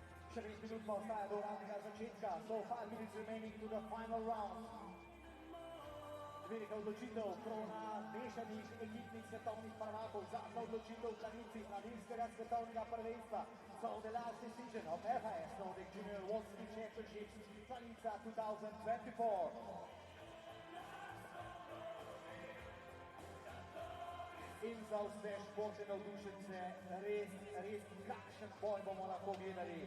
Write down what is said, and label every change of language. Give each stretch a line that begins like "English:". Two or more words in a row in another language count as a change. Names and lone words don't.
Slovenian: Še 5 minut pa ostaja do uradnega začetka.
English: So 5 minutes remaining to the final round.
Slovenian: Velika odločitev krona mešanih ekipnih svetovnih prvakov, zadnja odločitev v planici planinskega svetovnega prvenstva.
English: So the last decision of FIS Nordic Junior World Ski Championships Planica 2024.
Slovenian: In za vse športne navdušence, res kakšen boj bomo lahko gledali.